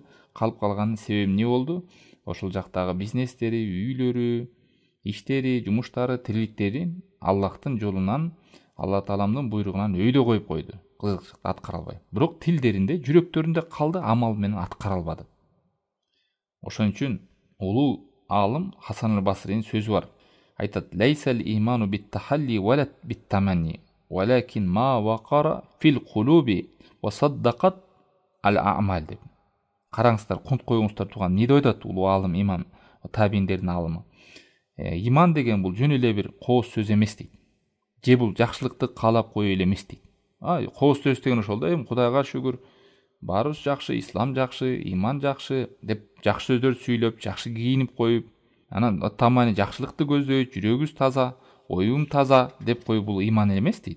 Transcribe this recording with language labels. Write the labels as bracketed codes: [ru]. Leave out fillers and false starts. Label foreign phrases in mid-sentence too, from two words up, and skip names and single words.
[ky] Калып калганын себеби эмне болду? Ошол жактагы бизнестери, үйлөрү, иштери, жумуштары, тириликтери Аллахтын жолунан, Алла Тааламдын буйругунан өйдө коюп койду. Кызыкчылыкты аткара албай. Бирок тилдеринде, жүрөктөрүндө калды, амал менен аткара албады. Ошон үчүн улуу алым Хасан аль-Басринин сөзү бар. Айтат: [ar] "ليس الإيمان بالتحلي ولا بالتمني, ولكن ما وقر في القلوب وصدقت الأعمال" деп. [ky] Караңыздар, кунт коюңуздар туган эмне деп айтат улуу алым имам табииндердин алымы. Иман деген бул жөн эле бир кооз сөз эмес дейт. Же бул жакшылыкты каалап коюу эле эмес дейт. Кооз сөз деген ошол да, Кудайга шүгүр, баарыбыз жакшы, ислам жакшы, иман жакшы деп жакшы сөздөр сүйлөп, жакшы кийинип коюп, анан таманы жакшылыкты көздөйт, жүрөгүбүз таза, оюм таза деп коюу бул иман эмес дейт.